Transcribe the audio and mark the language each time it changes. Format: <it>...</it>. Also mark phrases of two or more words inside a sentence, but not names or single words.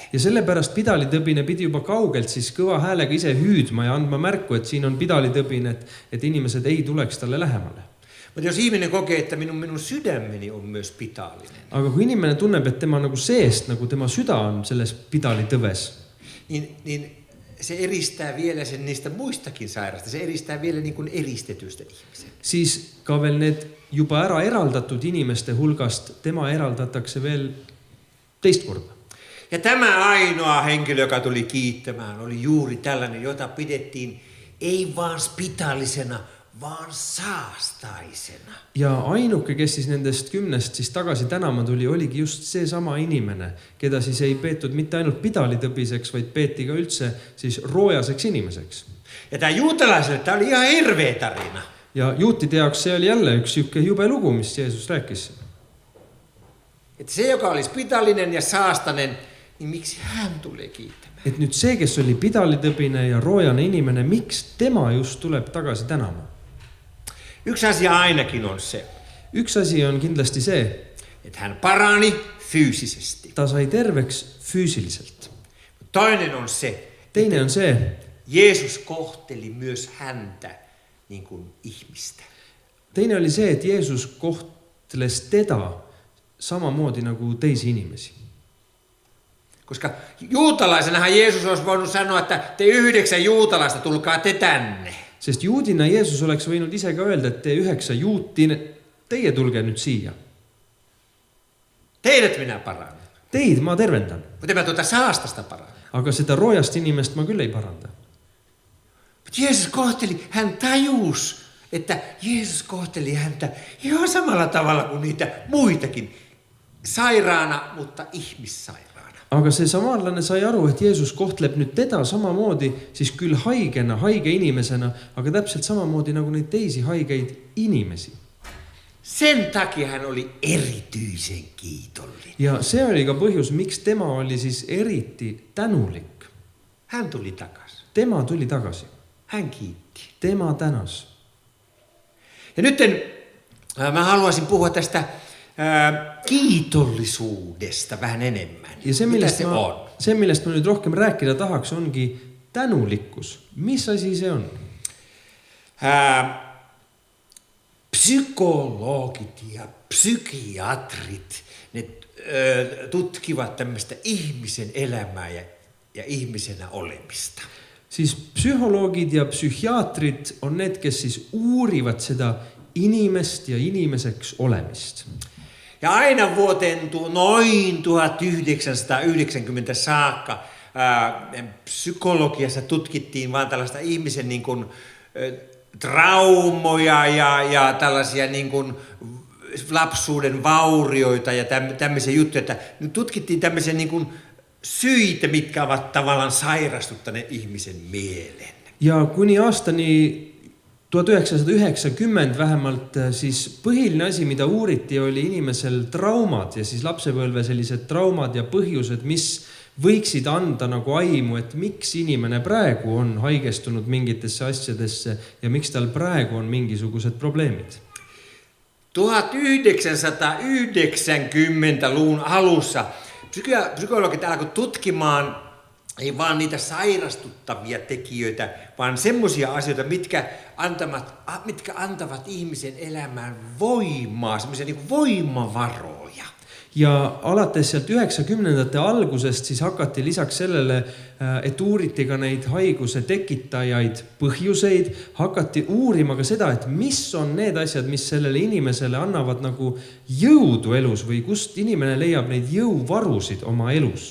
<et>Ja sellepärast pidalitõbine pidi juba kaugelt siis kõva häälega ise hüüdma ja andma märku, et siin on pidalitõbine, et inimesed ei tuleks talle lähemale.</et> <fi>Mutta jos ihminen kokee, että minun sydämeni on myös spitaalinen,</fi> <et>Aga kui inimene tunneb, et tema nagu seest, nagu tema süda on selles pidalitõves,</et> <fi>niin se eristää vielä sen niistä muistakin sairasta. Se eristää vielä niin kuin eristetystä ihmisen.</fi> <et>siis ka veel need juba ära eraldatud inimeste hulgast tema eraldatakse veel teist korda.</et> <fi>Ja tämä ainoa henkilö, joka tuli kiittämään, oli juuri tällainen, jota pidettiin ei vaan spitaalisena, vaan saastaisena.</fi> <et>Ja ainuke, kes siis nendest 10 siis tagasi tänama tuli, oligi just see sama inimene, keda siis ei peetud mitte ainult pidalitõbiseks, vaid peeti ka üldse siis roojaseks inimeseks.</et> <fi>Ja tämä juutalaiselle, tämä oli ihan hirveä tarina.</fi> <et>Ja juutide jaoks see oli jälle üks siuke jube lugu, mis Jeesus rääkis.</et> <fi>Että se, joka oli spitaalinen ja saastainen, niin miksi hän tulee kiittämään?</fi> <et>Et nüüd see, kes oli pidalitõbine ja roojane inimene, miks tema just tuleb tagasi tänama?</et> <fi>Yksi asia ainakin on se,</fi> <et>Üks asi on kindlasti see,</et> <fi>että hän parani fyysisesti.</fi> <et>ta sai terveks füüsiliselt.</et> <fi>Toinen on se,</fi> <et>Teine on see,</et> <fi>Jeesus kohteli myös häntä niin kuin ihmistä.</fi> <et>teine oli see, et Jeesus kohtles teda samamoodi nagu teisi inimesi.</et> <fi>Koska juutalaisenahan Jeesus olisi voinut sanoa, että te 9 juutalaista, tulkaa te tänne.</fi> <et>Sest juudina Jeesus oleks võinud ise ka öelda, et te 9 juuti, teie tulge nüüd siia.</et> <fi>Teidät minä parannan.</fi> <et>Teid ma tervendan,</et> <fi>Mutta mä tuota saastasta parannan.</fi> <et>aga seda roojast inimest ma küll ei paranda.</et> <fi>Mutta Jeesus kohteli, hän tajus, että Jeesus kohteli häntä ihan samalla tavalla kuin niitä muitakin. Sairaana, mutta ihmissairaana.</fi> <et>Aga see samanlane sai aru, et Jeesus kohtleb nüüd teda samamoodi, siis küll haigena, haige inimesena, aga täpselt samamoodi nagu neid teisi haigeid inimesi.</et> <fi>Sen takia hän oli erityisen kiitollinen.</fi> <et>Ja see oli ka põhjus, miks tema oli siis eriti tänulik.</et> <fi>Hän tuli takaisin.</fi> <et>Tema tuli tagasi.</et> <fi>Hän kiitti.</fi> <et>Tema tänas.</et> <fi>Ja nyt mä haluaisin puhua tästä kiitollisuudesta vähän enemmän.</fi> <et>Ja se,</et> <fi>Mitä se on?</fi> <et>millest ma nüüd rohkem rääkida tahaks, ongi tänulikkus. Mis asi see on?</et> <fi>Psykologit ja psykiatrit, ne tutkivat tämmöistä ihmisen elämää ja ihmisenä olemista.</fi> <et>Siis psyholoogid ja psühhiaatrid on need, kes siis uurivad seda inimest ja inimeseks olemist.</et> <fi>Ja aina vuoteen noin 1990 saakka psykologiassa tutkittiin vaan tällaista ihmisen niin kuin, traumoja ja tällaisia niin kuin lapsuuden vaurioita ja tämmöisiä juttuja, että nyt tutkittiin tämmöisiä niin kuin syitä, mitkä ovat tavallaan sairastuttaneet ihmisen mielen.</fi> <et>Ja kuni aastani 1990 vähemalt siis põhiline asi, mida uuriti, oli inimesel traumad ja siis lapsepõlve sellised traumad ja põhjused, mis võiksid anda nagu aimu, et miks inimene praegu on haigestunud mingitesse asjadesse ja miks tal praegu on mingisugused probleemid.</et> <fi>1990-luvun alussa psykologit alkoivat tutkimaan ei vaan niitä sairastuttavia tekijöitä, vaan semmoisia asioita, mitkä antavat ihmisen elämään voimaa, semmoisia niin kuin voimavaroja.</fi> <et>Ja alates sealt 90-ndate algusest siis hakati lisaks sellele, et uuriti ka neid haiguse tekitajaid, põhjuseid, hakati uurima ka seda, et mis on need asjad, mis sellele inimesele annavad nagu jõudu elus või kust inimene leiab neid jõuvarusid oma elus.</et>